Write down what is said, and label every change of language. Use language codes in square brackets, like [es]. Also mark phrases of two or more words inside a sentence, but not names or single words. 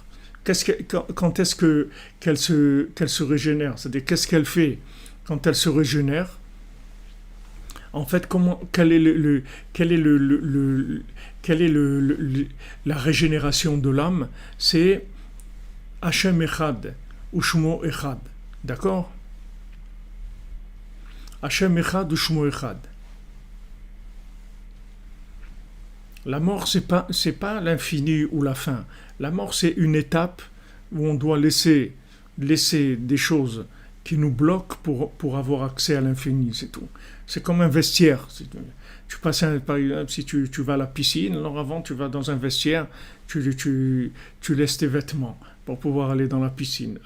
[fr] Quand est-ce qu'elle se régénère? C'est-à-dire, qu'est-ce qu'elle fait quand elle se régénère? En fait, quelle est la régénération de l'âme? [he] C'est השם אחד ושמו אחד. [fr] D'accord? [he] השם אחד ושמו אחד. [fr] La mort, c'est pas l'infini ou la fin. La mort, c'est une étape où on doit laisser des choses qui nous bloquent pour avoir accès à l'infini, c'est tout. C'est comme un vestiaire. Tu passes par exemple, si tu vas à la piscine, alors avant tu vas dans un vestiaire, tu laisses tes vêtements pour pouvoir aller dans la piscine.